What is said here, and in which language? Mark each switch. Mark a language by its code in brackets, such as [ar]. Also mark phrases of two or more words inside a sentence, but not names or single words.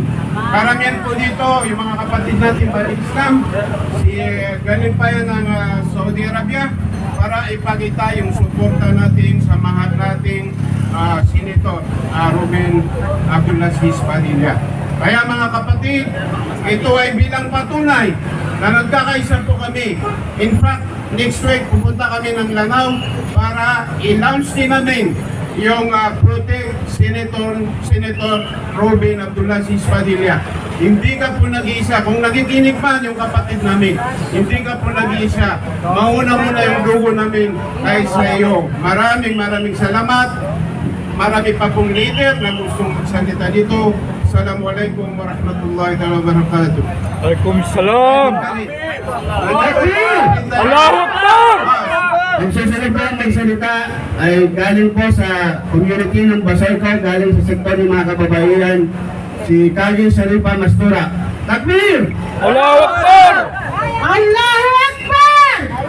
[tl] Karamihan po dito, yung mga kapatid natin sa Islam, galing pa yan ng Saudi Arabia para ipakita yung suporta natin sa mahal nating Senator Robin Abdulaziz Padilla. Kaya mga kapatid, ito ay bilang patunay na nagkakaisa po kami. [en] In fact, [tl] next week pupunta kami ng Lanao para i-launch din namin yung Protect Senator Robin Abdulaziz Padilla. Hindi ka po nag-iisa. Kung nakikinig man yung kapatid namin, hindi ka po nag-iisa. Mauna muna yung dugo namin kay sa iyo. Maraming salamat. Marami pa pong leader na gustong magsalita dito. [ar] السلام عليكم ورحمة الله وبركاته. وعليكم السلام! الله أكبر! [tl] Ang susunod po ang magsalita ay galing po sa community ng Basayco, galing sa sektor ng mga kababaihan, si Kagin Saripa Mastura. [ar] Takbir! الله أكبر! الله أكبر!